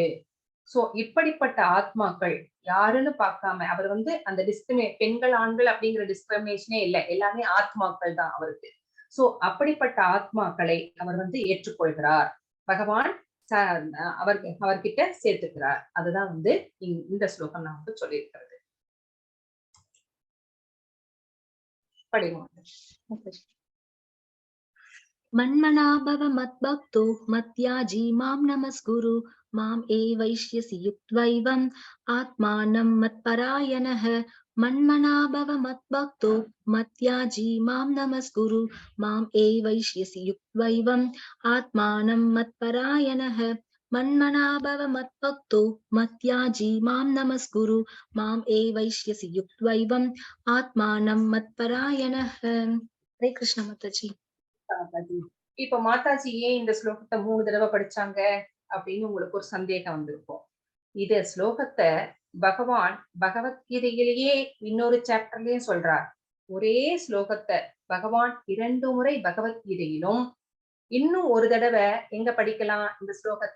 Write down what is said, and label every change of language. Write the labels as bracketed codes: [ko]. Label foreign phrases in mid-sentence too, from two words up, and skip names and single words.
[ta] சோ இப்படிப்பட்ட ஆத்மாக்கள் யாருன்னு பார்க்காம அவர் வந்து அந்த பெண்கள் ஆண்கள் அப்படிங்கிற டிஸ்கிரிமினேஷனே இல்லை, எல்லாமே ஆத்மாக்கள் தான் அவருக்கு. சோ அப்படிப்பட்ட ஆத்மாக்களை அவர் வந்து ஏற்றுக்கொள்கிறார். பகவான் அவர்கிட்ட சேர்த்துக்கிறார். அதுதான் வந்து இந்த ஸ்லோகம் நான் வந்து சொல்லியிருக்கிறது. படிங்க. [sa] मन्मना भव मद्भक्तो मत्याजी मां नमस्कुरु माम् एवैष्यसि युक्त्वैवम् आत्मानं मत्परायणः. मन्मना भव मद्भक्तो मत्याजी मां नमस्कुरु माम् एवैष्यसि युक्त्वैवम् आत्मानं मत्परायणः. मन्मना भव मद्भक्तो मत्याजी मां नमस्कुरु माम् एवैष्यसि युक्त्वैवम् आत्मानं मत्परायणः. हरे कृष्ण माताजी. [ta] இப்ப மாதாஜி ஏன் இந்த ஸ்லோகத்தை 3 தடவை படிச்சாங்க அப்படின்னு உங்களுக்கு ஒரு சந்தேகம் வந்திருக்கும். இத ஸ்லோகத்தை பகவான் பகவத்கீதையிலேயே இன்னொரு சாப்டர்லயும் சொல்றார். ஒரே ஸ்லோகத்தை பகவான் 2 முறை பகவத்கீதையிலும் இன்னும் ஒரு தடவை எங்க படிக்கலாம் இந்த ஸ்லோகத்தை?